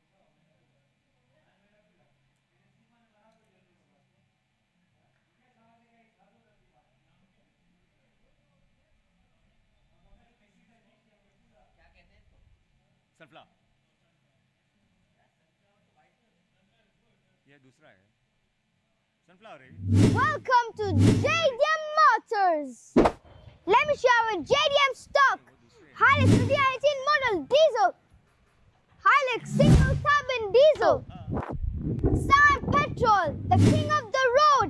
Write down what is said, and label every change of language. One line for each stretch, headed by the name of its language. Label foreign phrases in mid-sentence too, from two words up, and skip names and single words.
Hindi: Sunflower. ये दूसरा है. Sunflower है.
English: Welcome to JDM Motors. Let me show you a JDM stock. Hilux 2018 model diesel. Hilux single cabin diesel. Sun petrol, the king of the road.